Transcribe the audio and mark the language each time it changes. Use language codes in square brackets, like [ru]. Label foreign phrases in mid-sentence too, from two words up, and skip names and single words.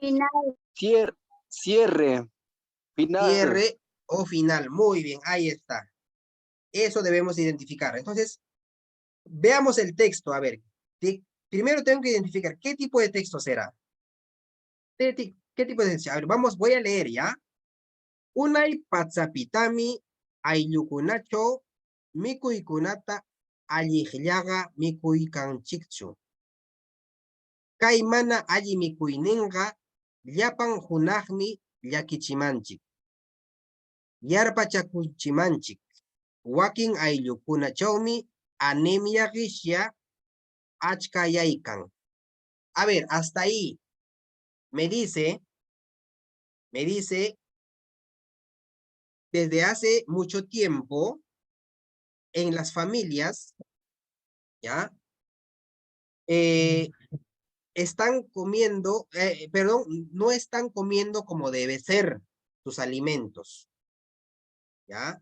[es] Cierre. Final. Cierre o final. Muy bien, ahí está. Eso debemos identificar. Entonces, veamos el texto. A ver, primero tengo que identificar qué tipo de texto será. ¿Qué tipo de texto? A ver, voy a leer, ¿ya? [qu] Unay patsapitami ayllukunacho mikuykunata alliqllaqa mikuykanchikchu. Kay mana alli mikuyninqa llapan hunaqmi llakichimanchik. Yarpachakuchimanchik. Wakin ayllukunachawmi anemia qisya achkayaykan. [es] A ver, hasta ahí me dice desde hace mucho tiempo en las familias, ¿ya? Están comiendo, perdón, no están comiendo como debe ser sus alimentos, ¿ya?